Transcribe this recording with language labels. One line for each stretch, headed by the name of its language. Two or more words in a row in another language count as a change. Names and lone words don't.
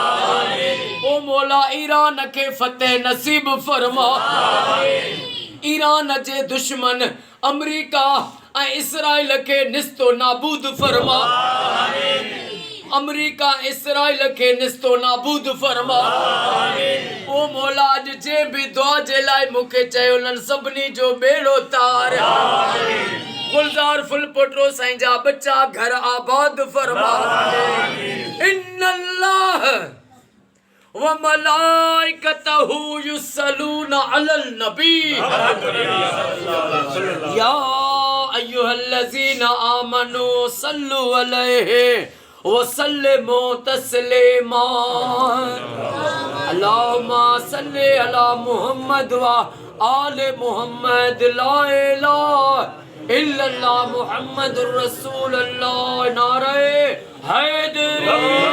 Sindhi: ओ मौला ईरान खे फतेह नसीब फरमा ईरान जे दुश्मन अमरीका ऐं इसराइल के निस्तो नाबूद फरमा अमरीका इसराइल के निस्तो नाबूद फरमा ओ मौला अज जे भी दुआ जे लाइ मूंखे चयो उन्हनि सभिनी जो बेड़ो तार गुलजार फुल पोटो साईं जा बच्चा घर आबाद फरमा
Arabic: إن الله وملائكته يصلون على النبي يا أيها الذين آمنوا صلوا عليه وسلموا تسليما اللهم صل على محمد وآل محمد لا إله إلا الله محمد رسول الله
Urdu: نعرۂ حیدری